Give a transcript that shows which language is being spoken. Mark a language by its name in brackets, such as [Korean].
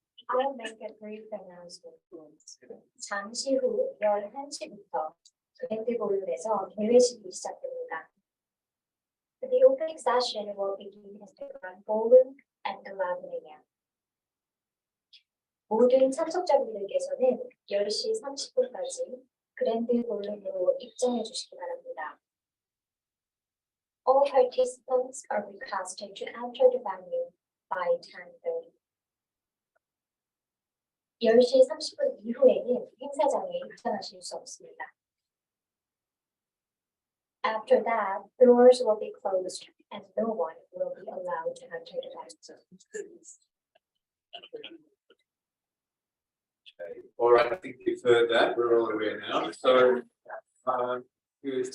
[English] I'll make a brief announcement. [Korean] 잠시 후 11시부터 그랜드볼룸에서 개회식이 시작됩니다. [English] The opening session will begin at the Grand Ballroom at 11 a.m. [Korean] 모든 참석자분들께서는 10시 30분까지 그랜드 볼룸으로 입장해 주시기 바랍니다. [English] All participants are requested to enter the venue by 10:30. [Korean] 10시 30분 이후에는 행사장에 입장하실 수 없습니다. [English] After that, doors will be closed and no one will be allowed to enter the venue. Okay. All right, I think you've heard that. We're all aware now. So, good.